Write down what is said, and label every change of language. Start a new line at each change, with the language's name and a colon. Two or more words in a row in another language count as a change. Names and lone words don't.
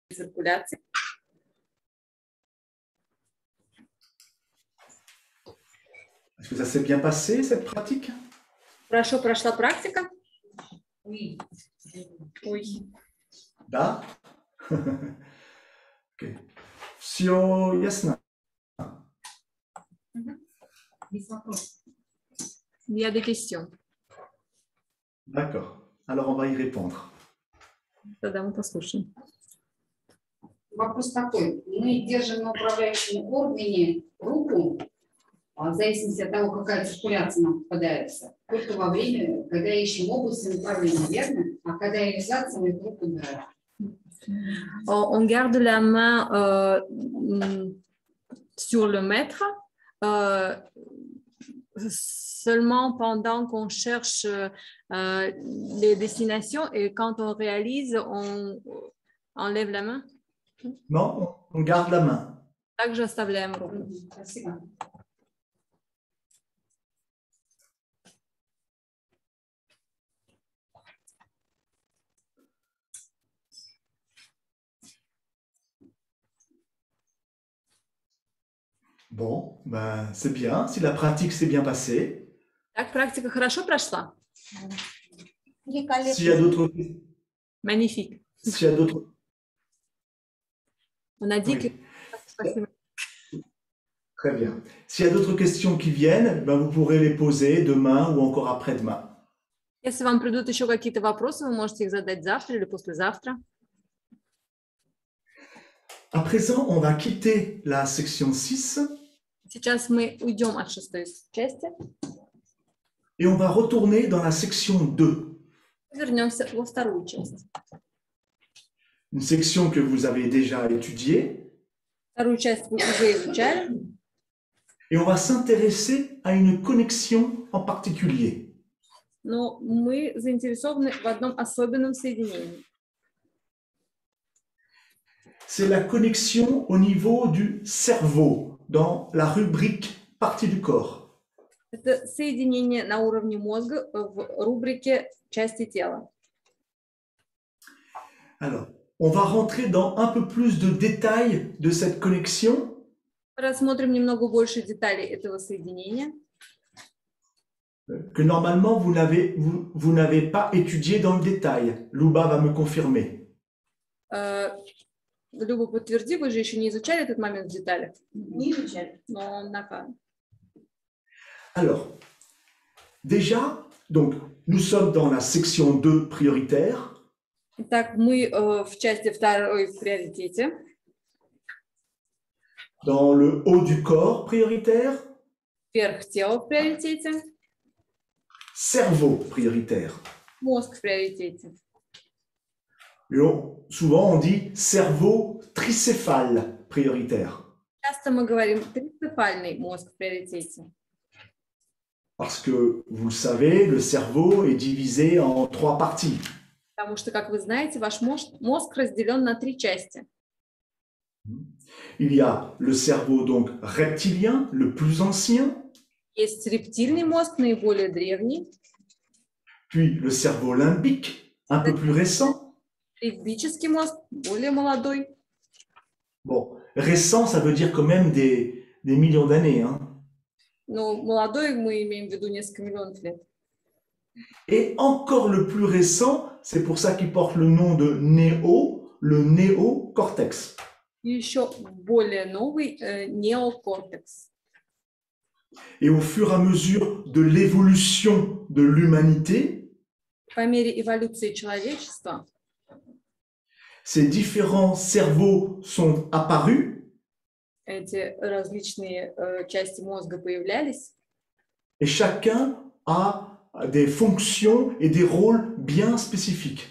Russian: циркуляции.
French: Est-ce que ça s'est bien passé, cette pratique?
Russian: Хорошо прошла практика?
French: Oui. Oui.
Russian: Да? Ok. Все ясно? Есть вопрос.
French: Il y a des questions. D'accord. Alors, on va y répondre.
Russian: Тогда мы послушаем. Вопрос такой. Мы держим на управляющем органе руку, в зависимости от того, какая циркуляция нам попадается, только во время, когда ищем область направления, верно? А когда реализация, мы руку убираем.
French: On garde la main sur le mètre seulement pendant qu'on cherche les destinations et quand on réalise, on enlève la main. Non, on garde la main.
Russian: Также оставляем руку. Спасибо.
French: Bon, ben, c'est bien. Si la pratique s'est bien passée.
Russian: Так, практика хорошо прошла?
French: S'il y a d'autres... Magnifique. S'il y a d'autres... On a dit Oui. que... Très bien. S'il y a d'autres questions qui viennent, ben, vous pourrez les poser demain ou encore après-demain.
Russian: Если вам придут еще какие-то вопросы, вы можете их задать завтра или послезавтра.
French: À présent, on va quitter la section 6
Russian: Сейчас мы уйдем от шестой части.
French: et on va retourner dans la section 2.
Russian: Вернемся во вторую часть.
French: Une section que vous avez déjà étudiée.
Russian: Вторую часть вы уже изучали.
French: Et on va s'intéresser à une connexion en particulier.
Russian: Но мы заинтересованы в одном особенном соединении.
French: C'est la connexion au niveau du cerveau, dans la rubrique partie du corps.
Russian: Это соединение на уровне мозга в рубрике части тела.
French: Alors, on va rentrer dans un peu plus de détails de cette connexion.
Russian: Рассмотрим немного больше деталей этого соединения.
French: Que normalement vous n'avez pas étudié dans le détail. Louba va me confirmer.
Russian: Люба, подтверди, вы же еще не изучали этот момент в деталях? Не изучали, но он накан.
French: Alors, déjà, donc, nous sommes dans la section 2 prioritaire.
Russian: Итак, мы в части второй в приоритете.
French: Dans le haut du corps prioritaire.
Russian: Верх тела в приоритете.
French: Cerveau prioritaire.
Russian: Мозг в приоритете.
French: Et souvent on dit cerveau tricéphale prioritaire.
Russian: Часто мы говорим трицефальный мозг в приоритете.
French: Parce que, vous le savez, le cerveau est divisé en 3 parties.
Russian: Потому что, как вы знаете, ваш мозг разделен на 3 части.
French: Il y a le cerveau donc reptilien, le plus ancien.
Russian: Есть рептильный мозг, наиболее древний.
French: Puis le cerveau limbique, un peu plus récent.
Russian: Лимбический мозг, более молодой.
French: Bon, récent, ça veut dire quand même des millions d'années. Hein.
Russian: Но молодой мы имеем в виду несколько миллионов лет.
French: Et encore le plus récent, c'est pour ça qu'il porte le nom de néo, le néocortex.
Russian: И еще более новый неокортекс.
French: Et au fur et à mesure de l'évolution de l'humanité,
Russian: по мере эволюции человечества,
French: ces différents cerveaux sont apparus.
Russian: Эти различные части мозга появлялись.
French: Et chacun a des fonctions et des rôles bien spécifiques.